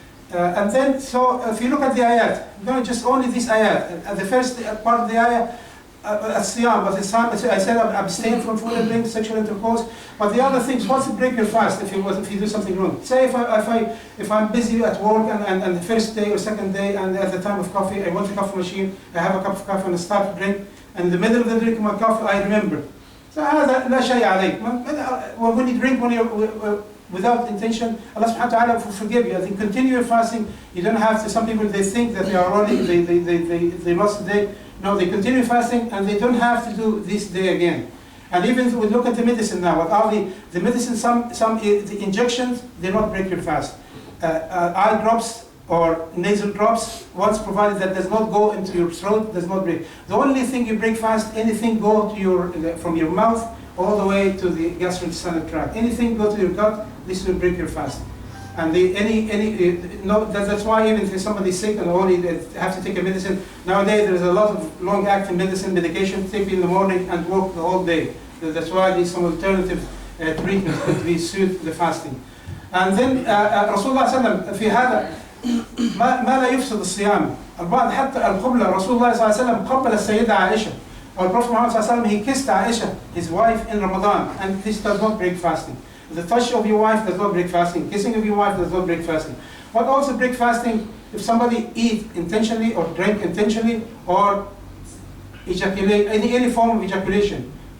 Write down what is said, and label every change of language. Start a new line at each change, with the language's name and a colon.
English: And then, so if you look at the ayat, not just only this ayat, the first part of the ayat, as-siyam, but I said abstain from food and drink, sexual intercourse. But the other things, what's to break your fast if you do something wrong? Say if I'm busy at work and the first day or second day, and at the time of coffee, I want the coffee machine, I have a cup of coffee and I start to drink, and in the middle of the drinking my coffee, I remember.
Arabic: So لا شيء عليك.
English: When you drink without intention, Allah subhanahu wa ta'ala will forgive you. I think continue your fasting. You don't have to. Some people, they think that they are already they lost the day. No, they continue fasting and they don't have to do this day again. And even we look at the medicine now. What are the medicine? Some the injections, they not break your fast. Eye drops or nasal drops, once provided that does not go into your throat, does not break. The only thing you break fast, anything go to from your mouth all the way to the gastrointestinal tract. Anything go to your gut, this will break your fast. And that's why even if somebody's sick and only they have to take a medicine, nowadays there's a lot of long-acting medication, take in the morning and work the whole day. That's why there's some alternative treatments that we suit the fasting. And then
Arabic: Rasulullah sallam في هذا ما لا يفسد الصيام. البعض حتى القبلة رسول الله صلى الله عليه وسلم قبل السيدة عائشة.
English: Our Prophet Muhammad
Arabic: صلى الله عليه وسلم,
English: he kissed Aisha, his wife, in Ramadan, and this does not break fasting. The touch of your wife does not break fasting. Kissing of your wife does not break fasting. What also break fasting? If somebody eat intentionally or drink intentionally or ejaculate, any form of ejaculation.